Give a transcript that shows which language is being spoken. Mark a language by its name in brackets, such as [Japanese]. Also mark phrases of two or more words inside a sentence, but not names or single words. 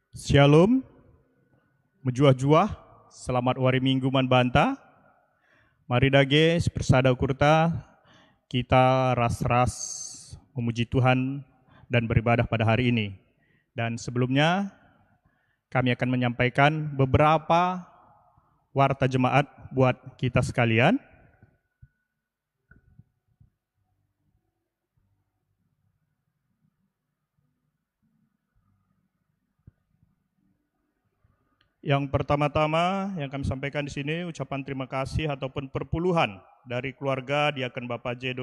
[Indonesian] Shalom, menjuah-juah, selamat hari Minggu [Batak Karo] man banta. [Indonesian] Mari dage persada kurta kita ras-ras memuji Tuhan dan beribadah pada hari ini. Dan sebelumnya kami akan menyampaikan beberapa warta jemaat buat kita sekalian. Yang pertama-tama yang kami sampaikan di sini ucapan terima kasih ataupun perpuluhan dari keluarga Diaken Bapak J.